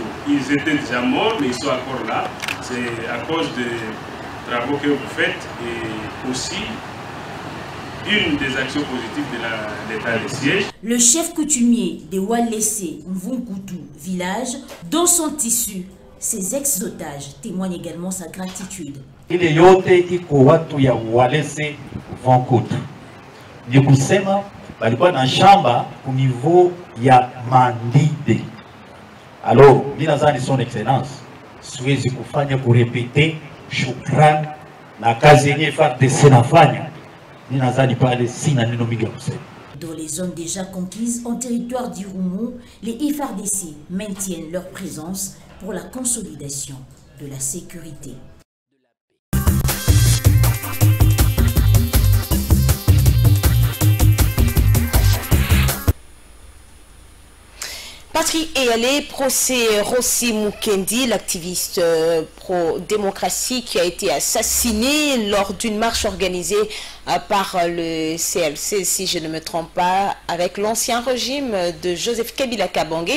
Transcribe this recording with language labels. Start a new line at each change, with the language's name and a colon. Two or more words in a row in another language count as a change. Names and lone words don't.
French: Ils étaient déjà morts, mais ils sont encore là. C'est à cause des travaux que vous faites et aussi une des actions positives de l'état de siège. Le chef coutumier de Walese Mvunkutu village, dont sont issus Ses ex-otages témoignent également sa gratitude.
Swahili: Ile yote iko watu ya Walese Vankutu. Ni kusema balikuwa na shamba
French: au niveau
Swahili: ya Mandide.
French: Alors, ninazani son excellence,
Swahili: siwezi kufanya kurepete shukran na kazi yenye FARDC nafanya. Ninazani pale sina neno mingi ya kusema.
French: Dans les zones déjà conquises en territoire d'Irumu, les FARDC maintiennent leur présence pour la consolidation de la sécurité. Patrick Eyalé, procès Rossi Mukendi, l'activiste pro-démocratie qui a été assassiné lors d'une marche organisée par le CLC, si je ne me trompe pas, avec l'ancien régime de Joseph Kabila Kabange.